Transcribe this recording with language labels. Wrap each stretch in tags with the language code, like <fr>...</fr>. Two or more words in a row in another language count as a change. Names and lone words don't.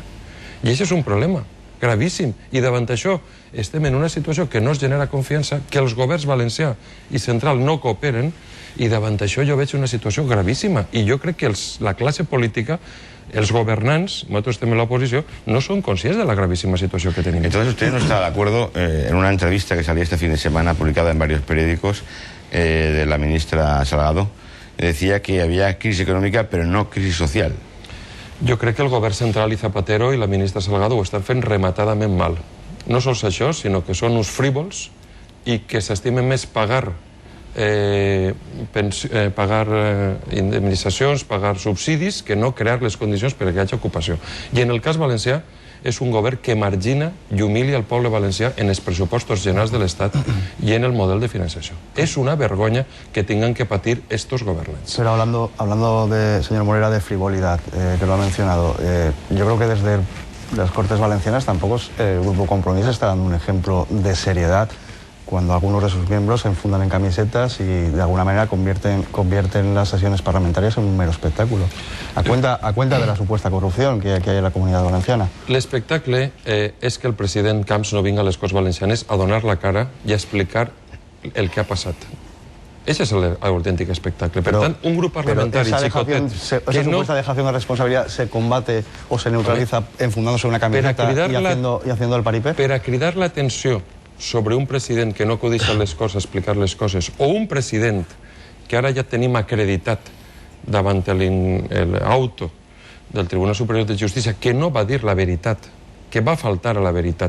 <ca>I això és un problema gravíssim. I davant això estem en una situació que no es genera confiança, que els governs valencià i central no cooperen, i davant això jo veig una situació gravíssima. I jo crec que la classe política, els gobernants, nosaltres estem en l'oposició, no són conscients de la gravísima situació que tenim.</ca> <es>Entonces usted no está de acuerdo en una entrevista que salía este fin de semana, publicada en varios periódicos, de la ministra Salgado, decía que había crisis</es> <ca>econòmica però</ca> <es>no crisis social.</es> <ca>Jo crec que el govern central i Zapatero i la ministra Salgado ho estan fent rematadament mal. No sols això, sinó que són uns frívols i que s'estimen més pagar indemnitzacions, pagar subsidis, que no crear les condicions perquè hi hagi ocupació. I en el cas valencià és un govern que margina i humilia el poble valencià en els pressupostos generals de l'Estat i en el model de finançació. És una vergonya que tingan que patir estos gobernants.</ca> <es>Pero hablando de, señor Morera, de frivolidad, que lo ha mencionado, yo creo que desde las Cortes Valencianas tampoco el Grupo Compromís está dando un ejemplo de seriedad cuando algunos de sus miembros se enfundan en camisetas y de alguna manera convierten las sesiones parlamentarias en un mero espectáculo. A cuenta de la supuesta corrupción que hay en la Comunitat Valenciana.</es> <ca>L'espectacle és que el president Camps no vinga a les Corts Valencianes a donar la cara i a explicar el que ha passat. Ese és l'autèntic espectacle. Per tant, un grup parlamentari xicotet...</ca> <es>Esa supuesta dejación de responsabilidad se combate o se neutraliza enfundándose en una camiseta y haciendo el paripé.</es> <ca>Per a cridar l'atenció sobre un president que no codicia les coses, explicar les coses, o un president que ara ja tenim acreditat davant l'auto del Tribunal Superior de Justícia que no va dir la veritat, que va faltar a la veritat.</ca>